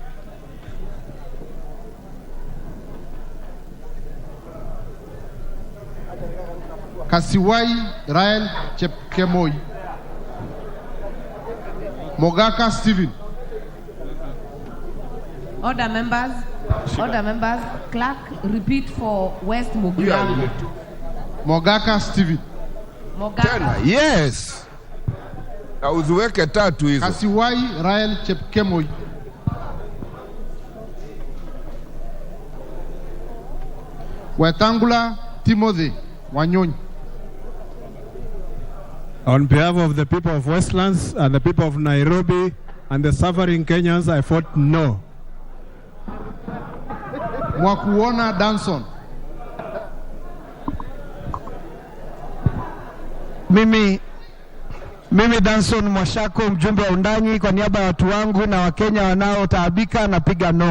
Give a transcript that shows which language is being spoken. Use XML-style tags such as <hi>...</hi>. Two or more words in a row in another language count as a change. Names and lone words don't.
<en>Kasiwai Rael Chepkemoi. Mogaka Stephen. Order members. Clerk, repeat for West Mugirango. Mogaka Stephen. Mogaka.</en> <sw>Yes. Uziweke tatu hizo.</sw> <en>Kasiwai Rael Chepkemoi. Wetangula Timothy Wanyonyi. On behalf of the people of Westlands and the people of Nairobi and the suffering Kenyans, I vote no. Mwakuona Danson.</en> <sw>Mimi Danson Mwashako, mjumbe wa Undanyi, kwa niaba ya watu wangu na Wakenya wanaotaabika, napiga no.</sw>